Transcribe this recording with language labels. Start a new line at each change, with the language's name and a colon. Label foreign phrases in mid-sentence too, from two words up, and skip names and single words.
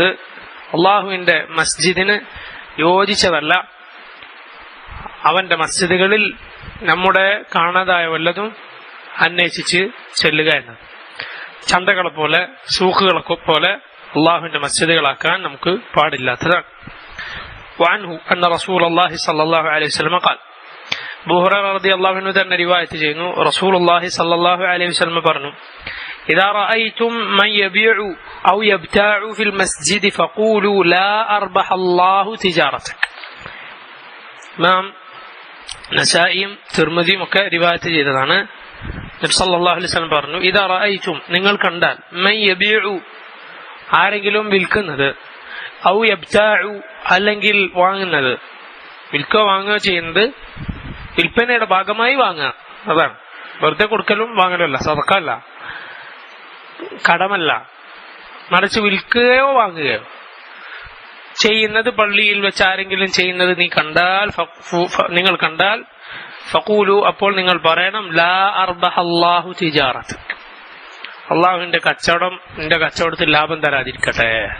Malayalam: അള്ളാഹുവിന്റെ മസ്ജിദിന് യോജിച്ചതല്ല അവന്റെ മസ്ജിദുകളിൽ നമ്മുടെ കാണാതായ വല്ലതും അന്വേഷിച്ച് ചെല്ലുക എന്നത്. ചന്തകളെ പോലെ, സൂഖുകളെ പോലെ അള്ളാഹുവിന്റെ മസ്ജിദുകളാക്കാൻ നമുക്ക് പാടില്ലാത്തതാണ്.
Arabic: وعنه أن رسول الله صلى الله عليه وسلم قال,
Malayalam: അബൂ ഹുറൈറ
Arabic: رضي الله عنه
Malayalam: തന്നെ റിവായത്ത് ചെയ്യുന്നു,
Arabic: رسول الله صلى الله عليه وسلم
Malayalam: പറഞ്ഞു:
Arabic: إذا رأيتم من يبيع أو يبتاع في المسجد فقولوا لا أربح الله تجارتك.
Malayalam: ഇമാം നസായിയും തിർമിദിയും ഒക്കെ റിവായത്ത് ചെയ്തതാണ്. നബി
Arabic: صلى الله عليه وسلم
Malayalam: പറഞ്ഞു:
Arabic: إذا رأيتم,
Malayalam: നിങ്ങൾ കണ്ടാൽ,
Arabic: من يبيع,
Malayalam: ആരെങ്കിലും വിൽക്കുന്നത്,
Arabic: أو يبتاع,
Malayalam: അല്ലെങ്കിൽ വാങ്ങുന്നത്. വിൽക്കുക വാങ്ങുക ചെയ്യുന്നത് വിൽപ്പനയുടെ ഭാഗമായി വാങ്ങുക, അതാണ്. വെറുതെ കൊടുക്കലും വാങ്ങലല്ല, സദഖല്ല, കടമല്ല, മറിച്ച് വിൽക്കുകയോ വാങ്ങുകയോ ചെയ്യുന്നത് പള്ളിയിൽ വെച്ച് ആരെങ്കിലും ചെയ്യുന്നത് നിങ്ങൾ കണ്ടാൽ, ഫഖൂലു, അപ്പോൾ നിങ്ങൾ പറയണം,
Arabic: لا أربح الله تجارتك,
Malayalam: അള്ളാഹുവിന്റെ കച്ചവടം നിന്റെ കച്ചവടത്തിൽ ലാഭം തരാതിരിക്കട്ടെ.